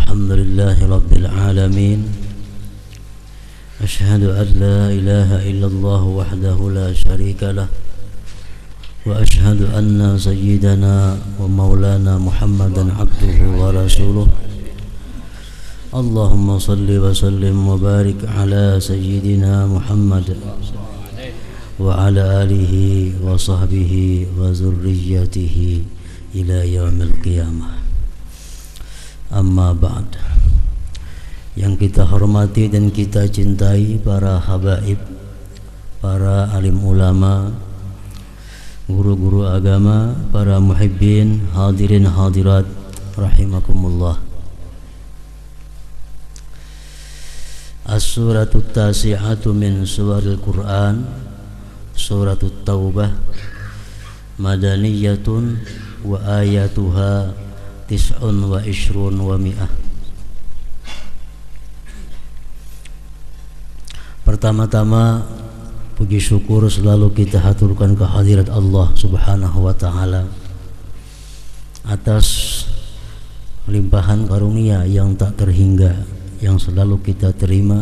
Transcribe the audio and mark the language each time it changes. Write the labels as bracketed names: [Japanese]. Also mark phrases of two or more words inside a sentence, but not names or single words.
[Arabic] لله رب العالمين أشهد أن لا إله إلا الله وحده لا شريك له وأشهد أن سيدنا ومولانا محمدا عبده ورسوله اللهم صل وسلم وبارك على سيدنا محمد وعلى آله وصحبه وذريته إلى يوم القيامة. أما بعد. [Indonesian] Yang kita hormati dan kita cintai para habaib, para alim ulama, guru-guru agama, para muhibbin, hadirin hadirat rahimakumullah. [Arabic] السورة التاسعة من سور القرآن سورة التوبة مدنية وآياتها تسع وعشرون ومئة. [Indonesian] Pertama-tama puji syukur selalu kita haturkan kehadirat Allah [Arabic] سبحانه وتعالى [Indonesian] atas limpahan karunia yang tak terhingga yang selalu kita terima.